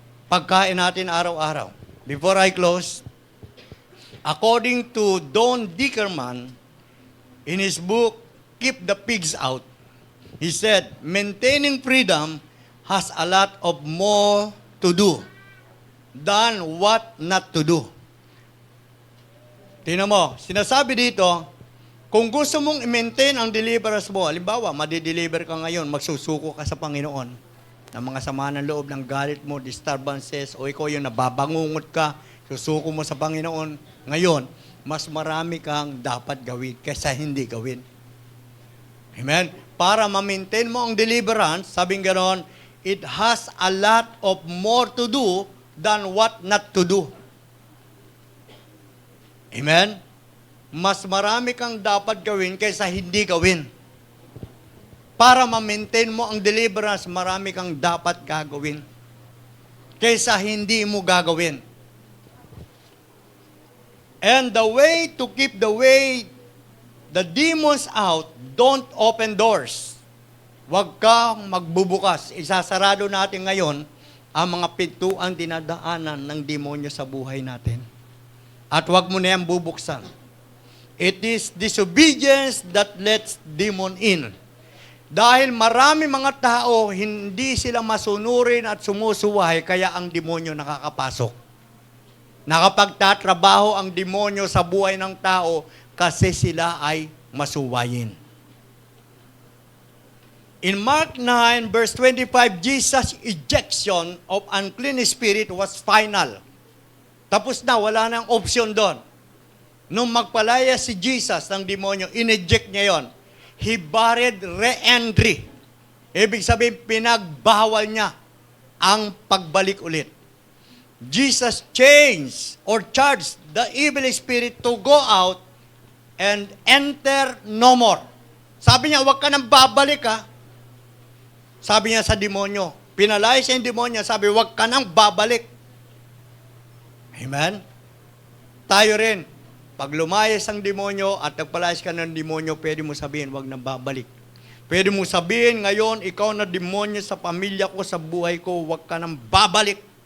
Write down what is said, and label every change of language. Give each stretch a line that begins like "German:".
Filipino: Pagkain natin araw-araw.
English: Before I close, according to Don Dickerman, in his book, Keep the Pigs Out, he said, maintaining freedom has a lot of more to do than what not to do.
Filipino: Tingnan mo, sinasabi dito, kung gusto mong i-maintain ang deliverance mo, halimbawa, madideliver ka ngayon, magsusuko ka sa Panginoon ng mga sama ng loob, ng galit mo, disturbances, o ikaw yung nababangungot ka, susuko mo sa Panginoon, ngayon, mas marami kang dapat gawin kaysa hindi gawin. Amen? Para ma-maintain mo ang deliverance, sabing ganon,
English: it has a lot of more to do
Filipino: than what not to do. Amen? Mas marami kang dapat gawin kaysa hindi gawin. Para ma-maintain mo ang deliverance, marami kang dapat gagawin kaysa hindi mo gagawin.
English: And the way to keep the demons out, don't open doors.
Filipino: Huwag kang magbubukas. Isasarado natin ngayon ang mga pintuang dinadaanan ng demonyo sa buhay natin. At huwag mo na yan bubuksan.
English: It is disobedience that lets demon in.
Filipino: Dahil marami mga tao, hindi sila masunurin at sumusuway, kaya ang demonyo nakakapasok. Nakapagtatrabaho ang demonyo sa buhay ng tao kasi sila ay masuwayin.
English: In Mark 9, verse 25, Jesus' ejection of unclean spirit was final.
Filipino: Tapos na, wala nang option doon. Nung magpalaya si Jesus ng demonyo, ineject niya yon.
English: He barred re-entry.
Filipino: Ibig sabihin, pinagbawal niya ang pagbalik ulit.
English: Jesus changed or charged the evil spirit to go out and enter no more.
Filipino: Sabi niya, huwag ka nang babalik ha. Sabi niya sa demonyo, pinalaya siya yung demonyo, sabi, huwag ka nang babalik. Amen? Tayo rin, pag lumayas ang demonyo at nagpalayas ka ng demonyo, pwede mo sabihin, huwag nang babalik. Pwede mo sabihin, ngayon, ikaw na demonyo sa pamilya ko, sa buhay ko, huwag ka nang babalik.